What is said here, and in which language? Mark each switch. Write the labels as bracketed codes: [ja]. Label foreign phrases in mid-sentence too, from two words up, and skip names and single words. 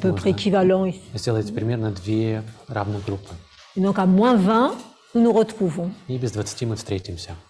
[fr] peu près [ru] можно [fr] équivalents. [ru] сделать примерно 2 равных группы. [fr] Et donc à moins 20, nous nous retrouvons. [ru] И без 20 мы встретимся.